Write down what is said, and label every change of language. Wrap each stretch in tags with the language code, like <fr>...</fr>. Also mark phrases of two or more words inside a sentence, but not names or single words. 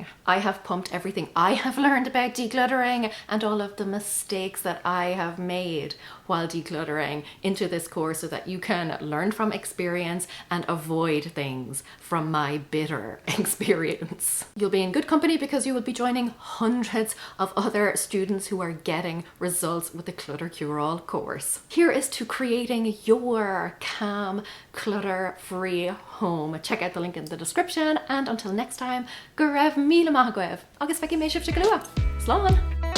<en>I have pumped everything I have learned about decluttering and all of the mistakes that I have made while decluttering into this course so that you can learn from experience and avoid things from my bitter experience. You'll be in good company because you will be joining hundreds of other students who are getting results with the Clutter Cure-All course. Here is to creating your calm, clutter-free home. Check out the link in the description, and until next time,</en> <ga>go raibh míle maith agaibh, agus feicim mé sibh de glua. Slán!</ga>